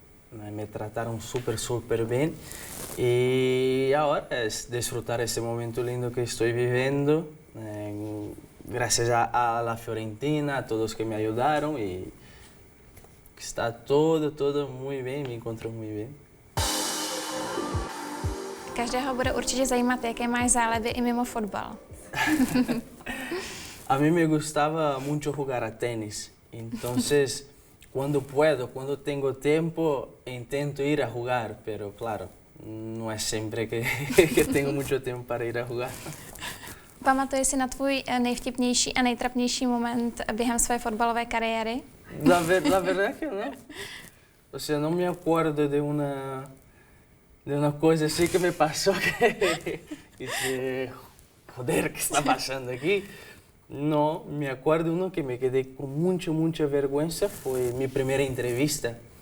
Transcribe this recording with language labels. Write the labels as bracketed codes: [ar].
[es] Me trataron súper bien y ahora es disfrutar ese momento lindo que estoy viviendo, gracias a la Fiorentina, a todos que me ayudaron y está todo muy bien, me encuentro muy bien. [cs] Každého bude určitě zajímat, jaké máš záleby i mimo fotbal. [es] A mí me gustaba mucho jugar a tenis, entonces cuando puedo, cuando tengo tiempo, intento ir a jugar, pero claro, no es siempre que tengo mucho tiempo para ir a jugar. [cs] Pamatuješ si na tvůj nejvtipnější a nejtrapnější moment během své fotbalové kariéry? [es] La verdad que no. O sea, no me acuerdo de una cosa así que me pasó que dice, joder, ¿qué está pasando aquí? No, me acuerdo uno que me quedé con mucha vergüenza, fue mi primera entrevista.